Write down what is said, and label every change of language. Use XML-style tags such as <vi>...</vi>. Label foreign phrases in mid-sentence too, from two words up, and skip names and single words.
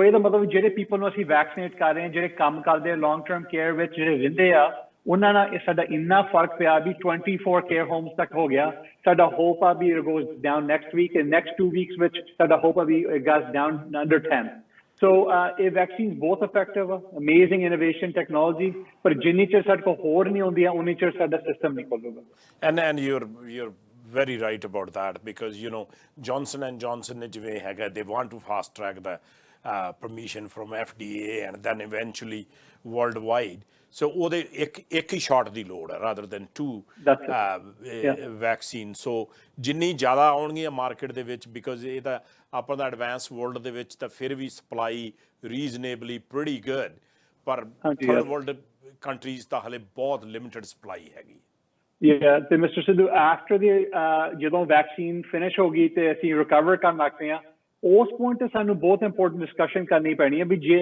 <pa>ਇਹਦਾ ਮਤਲਬ ਜਿਹੜੇ ਪੀਪਲ ਨੂੰ ਅਸੀਂ ਵੈਕਸੀਨੇਟ ਕਰ ਰਹੇ ਹਾਂ ਜਿਹੜੇ ਕੰਮ ਕਰਦੇ ਆ</pa> <en>long term care</en> <pa>ਵਿੱਚ ਜਿਹੜੇ ਰਹਿੰਦੇ ਆ ਉਹਨਾਂ ਨਾਲ ਇਹ ਸਾਡਾ ਇੰਨਾ ਫਰਕ ਪਿਆ ਵੀ 24</pa> <en>care homes</en> <pa>ਤੱਕ ਹੋ ਗਿਆ ਸਾਡਾ ਹੋਪ ਆ ਵੀ</pa> <en>it goes down next week and next 2 weeks</en> <pa>ਵਿੱਚ ਸਾਡਾ ਹੋਪ ਆ ਵੀ</pa> <en>it goes down under 10 so</en> <pa>ਇਹ ਵੈਕਸੀਨ ਬਹੁਤ ਇਫੈਕਟਿਵ ਆ</pa> <en>amazing innovation technology</en> <pa>ਪਰ ਜਿੰਨੀ ਚਿਰ ਸਾਡੇ ਕੋਲ ਹੋਰ ਨਹੀਂ ਆਉਂਦੀਆਂ ਉਨੀ ਚਿਰ ਸਾਡਾ ਸਿਸਟਮ ਨਹੀਂ ਖੁੱਲੂਗਾ</pa> <en>and you're very right about that because Johnson and Johnson</en> <pa>ਨੇ ਜਿਵੇਂ ਹੈਗਾ</pa> <en>they want to fast track the permission from FDA and then eventually worldwide so</en> <pa>ਉਹਦੇ ਇੱਕ ਹੀ ਸ਼ਾਟ ਦੀ ਲੋੜ ਹੈ</pa> <en>rather than two vaccine so</en> <pa>ਜਿੰਨੀ ਜ਼ਿਆਦਾ ਆਉਣਗੀਆਂ ਮਾਰਕੀਟ ਦੇ ਵਿੱਚ</pa> <en>because</en> <pa>ਇਹ ਤਾਂ ਆਪਾਂ ਦਾ</pa> <en>advance world</en> <pa>ਦੇ ਵਿੱਚ ਤਾਂ ਫਿਰ ਵੀ</pa> <en>supply reasonably pretty good</en> <pa>ਪਰ</pa> <en>third world countries</en> <pa>ਤਾਂ ਹਲੇ ਬਹੁਤ</pa> <en>limited supply</en> <pa>ਹੈਗੀ ਤੇ ਮਿਸਟਰ ਸਿੱਧੂ</pa> <en>after the</en> <pa>ਜਦੋਂ</pa> <en>vaccine finish</en> <pa>ਹੋ ਗਈ ਤੇ ਅਸੀਂ ਰਿਕਵਰ ਕਰਨ ਲੱਗਦੇ ਹਾਂ ਉਸ ਪੁਆਇੰਟ ਤੇ ਸਾਨੂੰ ਬਹੁਤ</pa> <en>important discussion</en> <pa>ਕਰਨੀ ਪੈਣੀ ਹੈ ਵੀ ਜੇ</pa>